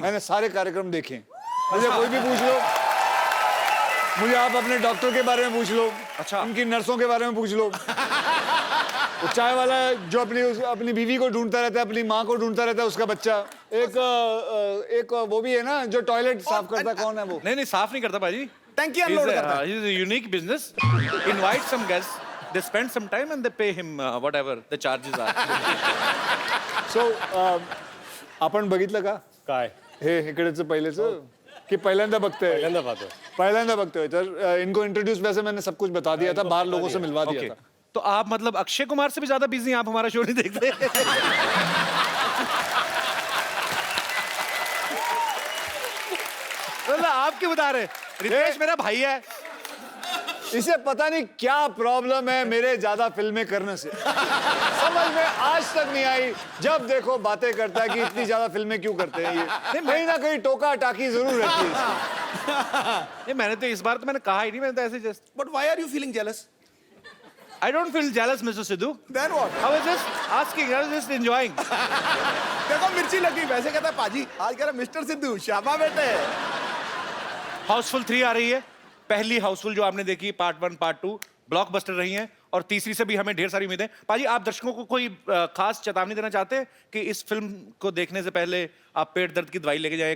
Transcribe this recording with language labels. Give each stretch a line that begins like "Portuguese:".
Hindi: मैंने सारे कार्यक्रम देखे हैं। मुझे कोई भी पूछ लो, मुझे आप अपने डॉक्टर के बारे में पूछ लो, अच्छा। उनकी नर्सों के बारे में पूछ लो, वो चाय वाला जो अपनी बीवी को ढूंढता रहता है, अपनी माँ को ढूंढता रहता है, उसका बच्चा। एक वो भी है ना जो टॉयलेट साफ करता है, कौन है वो? नहीं, साफ नहीं करता पाजी। टंकी अनलोड करता है।
English: He's a unique business. Invite some guests. They spend some time and they pay him whatever the charges are.
Marathi: So आपण बघितलं का काय हे इकडेच पहिलेच की पहिल्यांदा बघतोय? पहिल्यांदा पाहतो.
Hindi: पहिल्यांदा बघतोय तर इनको इंट्रोड्यूस वैसे मैंने सब कुछ बता दिया था, बाहर लोगों से मिलवा दिया
English: Okay.
Hindi: था। तो आप मतलब अक्षय कुमार से भी ज्यादा बिजी हैं, आप हमारा शो नहीं देखते? मतलब आप क्यों बता रहे? रितेश मेरा भाई है। इसे पता नहीं क्या प्रॉब्लम है मेरे ज्यादा फिल्में करने से, समझ में आज तक नहीं आई। जब देखो बातें करता है कि इतनी ज्यादा फिल्में क्यों करते हैं ये, कहीं ना कहीं टोका टाकी जरूर रहती है इसमें। नहीं, मैंने तो इस बार तो मैंने कहा ही नहीं, मैंने तो ऐसे just
English: But why are you feeling jealous? I don't feel jealous, Mr. Sidhu. Then what? I was just asking, I was just enjoying.
Hindi: देखो मिर्ची लगी, वैसे कहता है पाजी, आज कह रहा मिस्टर सिद्धू, शाबा बेटे। हाउसफुल 3 आ रही है। पहली हाउसफुल जो आपने देखी, पार्ट 1 पार्ट 2 ब्लॉकबस्टर रही हैं, और तीसरी से भी हमें ढेर सारी उम्मीदें। पाजी, आप दर्शकों को कोई खास चेतावनी देना चाहते हैं कि इस फिल्म को देखने से पहले आप पेट दर्द की दवाई लेके जाएं?